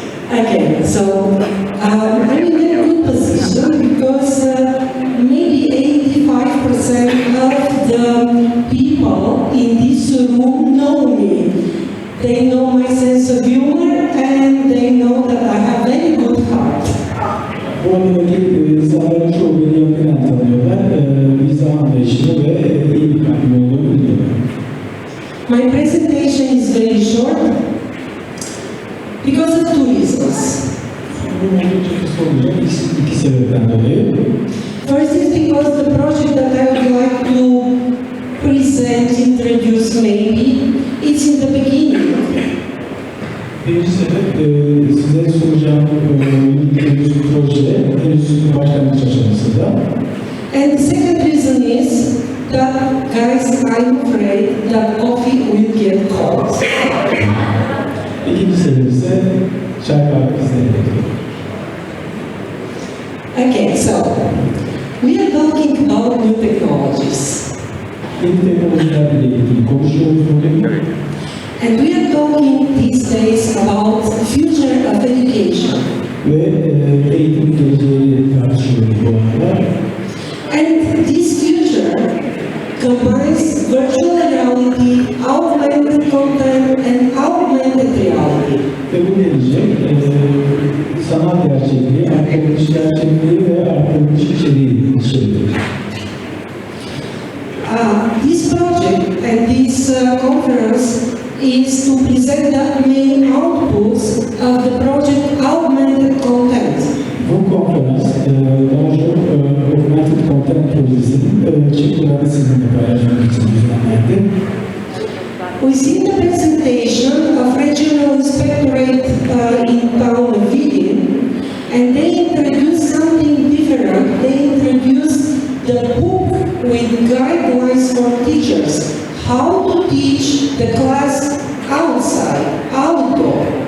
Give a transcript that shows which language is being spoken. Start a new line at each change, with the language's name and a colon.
English: Okay, so I'm in a good position because maybe 85% of the people in this room know me. They know my sense of humor and they know that I have very good heart.
Turkish: Bu adadaki insanların çoğu beni yakından tanıyorlar. Mizah anlayışını ve iyi bir kalbim olduğumu biliyorlar.
English: My presentation is very short because of 2 reasons.
Turkish: Bu oldukça kısa olacak iki sebepten dolayı.
English: First is because the project that I would like to present, introduce maybe, it's in the beginning.
Turkish: Birinci sebep size sunacağım henüz proje henüz başlangıç aşamasında.
English: And the second reason is that, guys, I'm afraid that coffee will get cold.
Turkish: İkinci sebep ise çay kahve izlemek.
English: Okay, so we are talking about new technologies.
Turkish: Yeni teknolojilerle ilgili konuşuyoruz bugün.
English: And we are talking these days about future of education.
Turkish: Ve eğitim geleceği tartışıyoruz bu aralar.
English: And this future combines virtual reality, augmented content, and augmented reality.
Turkish: Ve bu gelecek sanal gerçekliği, artırılmış gerçekliği ve artırılmış içeriği içeriyor.
English: This project and this conference is to present the main outputs of the project Augmented Content.
Turkish: Bu konferans daha çok Augmented Content projesinin çıktılarını sizinle paylaşmak için düzenlendi.
English: Within the presentation of Regional Inspectorate in town of Vidin, and they introduced something different. They introduced the book with guidelines for teachers, how to teach the class outside, outdoor.